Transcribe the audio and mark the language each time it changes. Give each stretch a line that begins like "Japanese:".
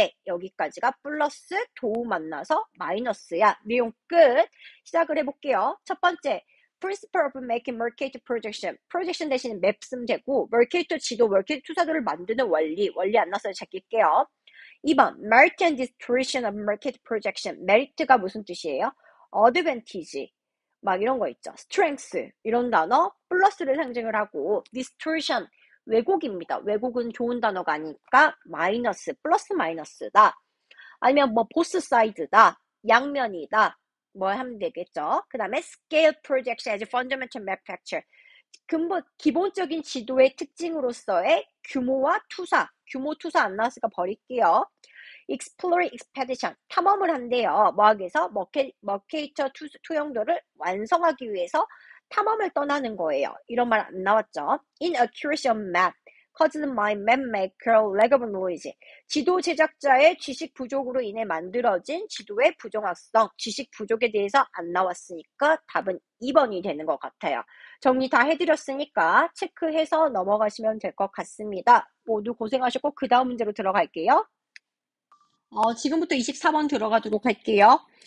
Korean: 여기까지가 플러스 도우 만나서 마이너스야. 내용 끝. 시작을 해볼게요. 첫 번째,
English: principle of making Mercator projection.
Korean: projection 대신에 맵 쓰면 되고 Mercator 지도, Mercator 투사도를 만드는 원리 안 나서 제낄게요.
English: 2번, merit and distortion of Mercator projection.
Korean: merit가 무슨 뜻이에요? advantage. 막 이런 거 있죠. strength 이런 단어 플러스를 상징을 하고 distortion 왜곡입니다. 왜곡은 좋은 단어가 아니니까 마이너스 플러스 마이너스다. 아니면 뭐 보스 사이드다. 양면이다. 뭐 하면 되겠죠. 그 다음에
English: scale projection as a fundamental map factor.
Korean: 기본적인 지도의 특징으로서의 규모와 투사. 규모 투사 안 나왔으니까 버릴게요.
English: Exploring expedition,
Korean: 탐험을 한대요. 뭐 하기 위해서? 머케이터 투영도를 완성하기 위해서 탐험을 떠나는 거예요. 이런 말 안 나왔죠?
English: Inaccuracy of map, caused by map maker lack of knowledge.
Korean: 지도 제작자의 지식 부족으로 인해 만들어진 지도의 부정확성, 지식 부족에 대해서 안 나왔으니까 답은 2번이 되는 것 같아요. 정리 다 해드렸으니까 체크해서 넘어가시면 될 것 같습니다. 모두 고생하셨고 그 다음 문제로 들어갈게요. 지금부터 24번 들어가도록 할게요.